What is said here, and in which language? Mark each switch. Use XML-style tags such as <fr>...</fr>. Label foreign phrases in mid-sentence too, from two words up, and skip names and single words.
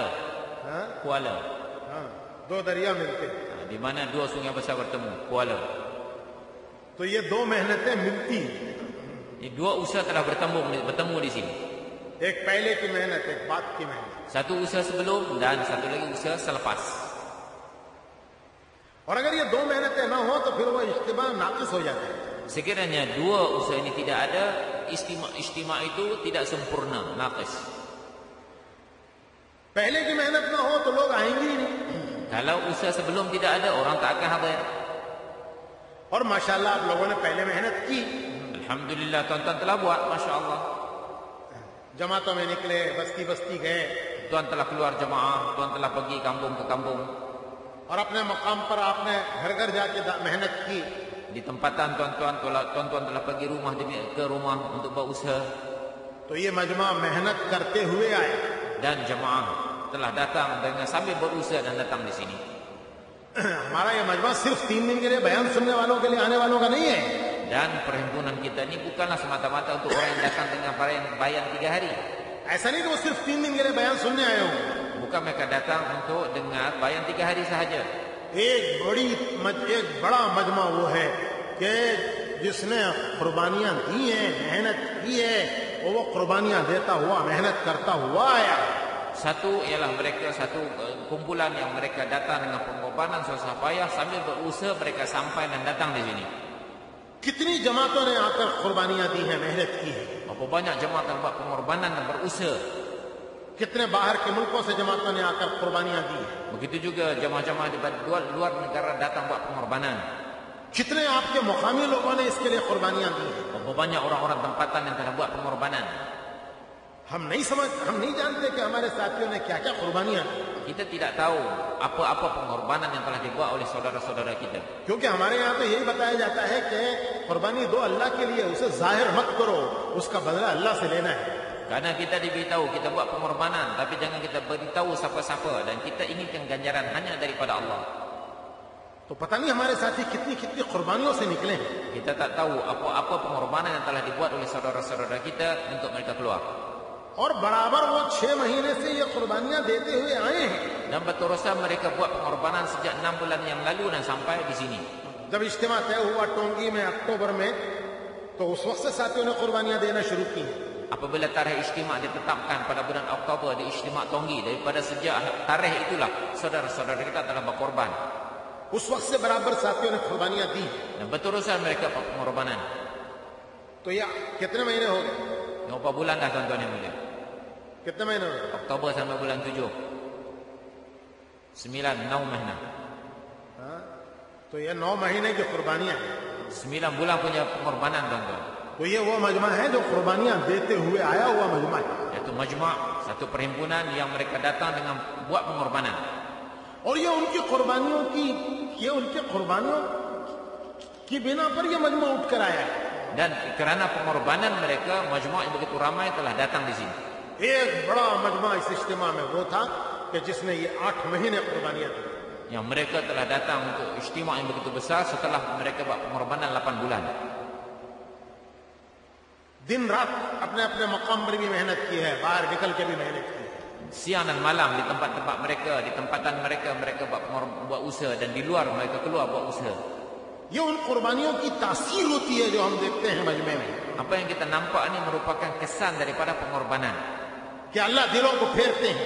<ms>Kuala.</ms> <hi>दो दरिया मिलते हैं,</hi> <ms>di mana dua sungai besar bertemu, Kuala.</ms> <hi>तो ये दो मेहनतें मिलती,</hi> <ms>Ini dua usaha telah bertemu di sini.</ms> <hi>एक पहले की मेहनत, एक बाद की मेहनत.</hi> <ms>Satu usaha sebelum dan satu lagi usaha selepas.</ms> <hi>और अगर ये दो मेहनतें ना हो तो फिर वो इज्तिमा नाकिस हो जाता है.</hi> <ms>Sekiranya dua usaha ini tidak ada, istiमा itu tidak sempurna, naqis.</ms> <hi>पहले की मेहनत ना हो तो लोग आएंगे ही नहीं.</hi> <ms>Kalau usaha sebelum tidak ada, orang tak akan hadir.</ms> <hi>और माशाल्लाह आप लोगों ने पहले मेहनत की,</hi> <ms>Alhamdulillah tuan-tuan telah buat,</ms> <ar>Masya Allah.</ar> <hi>जमातों में निकले, बस्ती बस्ती गए,</hi> <ms>Tuan telah keluar jemaah, tuan telah pergi kampung ke kampung.</ms> <hi>और अपने मकाम पर आपने घर घर जाके मेहनत की.</hi> <ms>Di tempatan tuan-tuan telah pergi rumah demi ke rumah untuk berusaha.</ms> <hi>तो ये मजमा मेहनत करते हुए आए.</hi> <ms>Dan jemaah telah datang dengan sambil berusaha dan datang di sini.</ms> <hi>हमारा ये मजमा सिर्फ 3 दिन के लिए बयान सुनने वालों के लिए आने वालों का नहीं है.</hi> <ms>Dan perhimpunan kita ini bukanlah semata-mata untuk orang yang datang dengan bayan 3 hari.</ms> <hi>ऐसा नहीं कि वो सिर्फ 3 दिन के लिए बयान सुनने आए हो.</hi> <ms>Bukan mereka datang untuk dengar bayan 3 hari sahaja.</ms> <hi>एक बड़ा मजमा वो है कि जिसने कुर्बानियां दी हैं, मेहनत की है, वो कुर्बानियां देता हुआ, मेहनत करता हुआ आया.</hi> <ms>Satu ialah mereka, satu kumpulan yang mereka datang dengan pengorbanan susah payah sambil berusaha mereka sampai dan datang di sini.</ms> <hi>कितनी जमातों ने आकर कुर्बानियां दी हैं, मेहनत की है.</hi> <ms>Berapa banyak jemaah yang buat pengorbanan dan berusaha.</ms> <hi>कितने बाहर के मुल्कों से जमातों ने आकर कुर्बानियां दी हैं.</hi> <ms>Begitu juga jemaah-jemaah di luar negara datang buat pengorbanan.</ms> <hi>कितने आपके मुकामी लोगों ने इसके लिए कुर्बानियां दी हैं.</hi> <ms>Berapa banyak orang-orang tempatan yang telah buat pengorbanan.</ms> <hi>हम नहीं जानते कि हमारे साथियों ने क्या क्या कुर्बानियां दी.</hi> <ms>Kita tidak tahu apa-apa pengorbanan yang telah dibuat oleh saudara-saudara kita.</ms> <hi>क्योंकि हमारे यहाँ तो यही बताया जाता है कि कुर्बानी दो अल्लाह के लिए, उसे जाहिर मत करो, उसका बदला अल्लाह से लेना है.</hi> <ms>Karena kita diberitahu kita buat pengorbanan, tapi jangan kita beritahu siapa-siapa, dan kita inginkan ganjaran hanya daripada Allah.</ms> <hi>तो पता नहीं हमारे साथी कितनी कितनी कुर्बानियों से निकले हैं.</hi> <ms>Kita tak tahu apa-apa pengorbanan yang telah dibuat oleh saudara-saudara kita untuk mereka keluar.</ms> <hi>और बराबर वो 6 महीने से ये कुर्बानियां देते हुए आए हैं.</hi> <ms>Dan berterusan mereka buat pengorbanan sejak 6 bulan yang lalu dan sampai di sini.</ms> <hi>जब इज्तिमा तय हुआ टोंगी में अक्टूबर में, तो उस वक्त से साथियों ने कुर्बानियां देना शुरू की.</hi> <ms>Apabila tarikh istimak ditetapkan pada bulan Oktober di istimak Tonggi, daripada sejak tarikh itulah saudara-saudara kita telah berkorban.</ms> <hi>उस वक्त से बराबर साथियों ने कुर्बानियां दी.</hi> <ms>Dan berterusan mereka buat pengorbanan.</ms> <hi>तो ये कितने महीने हो गए?</hi> <ms>Berapa bulan dah tuan-tuan yang mulia?</ms> <hi>कितने महीने हो गए?</hi> <ms>Oktober sampai bulan 7. 9 minggu.</ms> <hi>तो ये 9 महीने की कुर्बानियां हैं.</hi> <ms>9 bulan punya pengorbanan tuan-tuan.</ms> <hi>तो ये वो मजमा है जो कुर्बानियां देते हुए आया हुआ मजमा है.</hi> <ms>Yaitu majma', satu perhimpunan yang mereka datang dengan buat pengorbanan.</ms> <hi>और ये उनकी कुर्बानियों की बिना पर ये मजमा उठकर आया है.</hi> <ms>Dan kerana pengorbanan mereka, majma' yang begitu ramai telah datang di sini.</ms> <hi>एक बड़ा मजमा इस इज्तिमा में वो था कि जिसने ये 8 महीने कुर्बानियां दी.</hi> <ms>Yang mereka telah datang untuk istimak yang begitu besar setelah mereka buat pengorbanan 8 bulan.</ms> <hi>दिन रात अपने अपने मकाम पर भी मेहनत की है, बाहर निकल के भी मेहनत की है.</hi> <ms>Siang dan malam di tempat-tempat mereka, di tempatan mereka, mereka buat usaha, dan di luar mereka keluar buat usaha.</ms> <hi>ये उन कुर्बानियों की तासीर होती है जो हम देखते हैं मजमे में.</hi> <ms>Apa yang kita nampak ini merupakan kesan daripada pengorbanan.</ms> <hi>कि अल्लाह दिलों को फेरते हैं.</hi>